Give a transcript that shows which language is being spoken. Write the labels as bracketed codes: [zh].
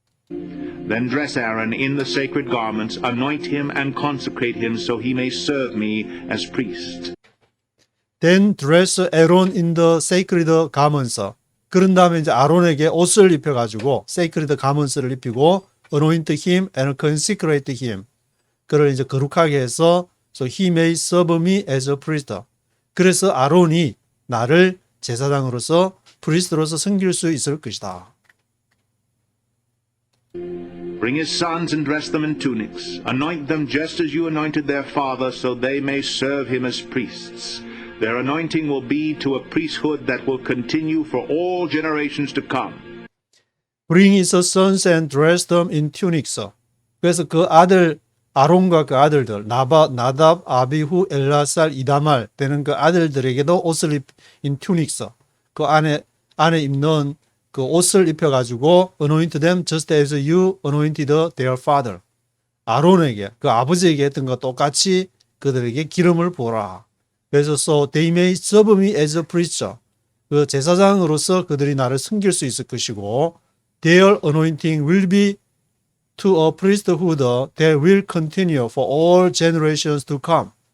[en] Then dress Aaron in the sacred garments, anoint him and consecrate him so he may serve me as priest. Then dress Aaron in the sacred garments. [ko] 그런 다음에 이제 아론에게 옷을 입혀가지고 sacred garments를 입히고 [en] anoint him and consecrate him. [ko] 그를 이제 거룩하게 해서 [en] so he may serve me as a priest. [ko] 그래서 아론이 나를 제사장으로서 프리스트로서 섬길 수 있을 것이다. [en] Bring his sons and dress them in tunics. Anoint them just as you anointed their father, so they may serve him as priests. Their anointing will be to a priesthood that will continue for all generations to come. Bring his sons and dress them in tunics. [ko] 그래서 그 아들 아론과 그 아들들 나답, 아비후, 엘라살, 이다말 되는 그 아들들에게도 옷을 [en] in tunics. [ko] 그 안에 입는 그 옷을 입혀가지고 [en] anoint them just as you anointed their father. [ko] 아론에게 그 아버지에게 했던 것 똑같이 그들에게 기름을 부어라. 그래서 [en] so they may serve me as a priest. [ko] 그 제사장으로서 그들이 나를 섬길 수 있을 것이고 [en] their anointing will be to a priesthood that will continue for all generations to come.